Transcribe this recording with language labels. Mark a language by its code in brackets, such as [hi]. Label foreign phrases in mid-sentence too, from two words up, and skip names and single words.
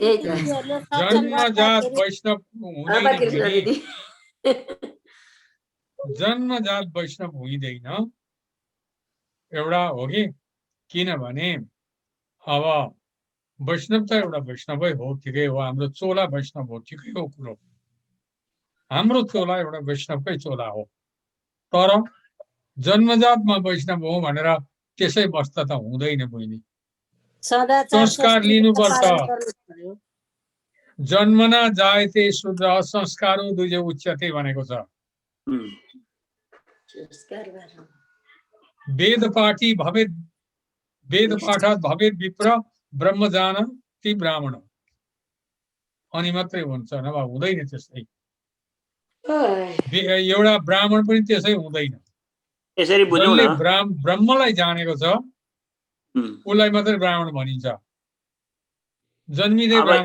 [ne] जन्मजात वैष्णव हुँदैन, जन्मजात वैष्णव हुँदैन एउटा हो कि, किनभने अब वैष्णव त एउटा वैष्णवै हो, ठिकै हो, हाम्रो चोला वैष्णव हो, ठिकै हो कुरो, हाम्रो चोला एउटा वैष्णवकै चोला हो। तर जन्मजातमा वैष्णव हो भनेर त्यसै बस्दा त हुँदैन बहिनी। संस्कार लिनुपर्छ। [sa] जन्मना जायते शूद्र संस्कारो द्विज उच्यते भनेको छ। वेद पाठी भवेत्, वेद पाठात् भवेत् विप्र ब्रह्मजानाति ब्राह्मण, [ne] अनि मात्रै हुन्छ, नभए हुँदैन त्यसै। एउटा ब्राह्मण पनि त्यसै हुँदैन। जसले ब्रह्मलाई जानेको छ उसलाई मात्रै ब्राह्मण भनिन्छ। जन्मिँदै ब्राह्मण